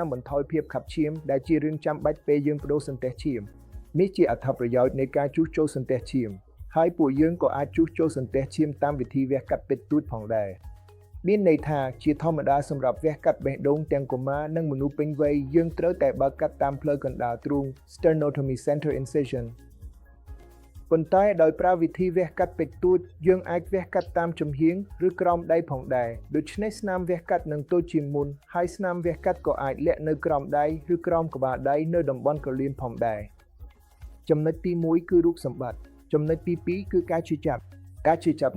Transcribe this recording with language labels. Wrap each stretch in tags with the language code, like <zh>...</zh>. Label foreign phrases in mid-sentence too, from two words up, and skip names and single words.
<km>បន្ថយភាពខាប់ឈាមដែលជារឿងចាំបាច់ពេលយើងបដូរសន្ទះឈាមនេះជាអត្ថប្រយោជន៍នៃការជួសជុលសន្ទះឈាមហើយពួកយើងក៏អាចជួសជុលសន្ទះឈាមតាមវិធីវះកាត់តិចតួចផងដែរមានន័យថាជាធម្មតាសម្រាប់វះកាត់បេះដូងទាំងកុមារនិងមនុស្សពេញវ័យយើងត្រូវ តែបើកកាត់តាមផ្លូវកណ្ដាលទ្រូង</km> <en>sternotomy center incision</en> <km>ប៉ុន្តែដោយប្រើវិធីវះកាត់តិចតួចយើងអាចវះកាត់តាមចំហៀងឬក្រោមដៃផងដែរដូច្នេះស្នាមវះកាត់នឹងតូចជាងមុនហើយ ស្នាមវះកាត់ក៏អាចលាក់នៅក្រោមដៃឬក្រោមក្បាលដៃនៅតំបន់ក្រលៀមផងដែរចំណុចទី1គឺរូបសម្បត្តិចំណុចទី2គឺការជឿចាប់ការជឿចាប់</km>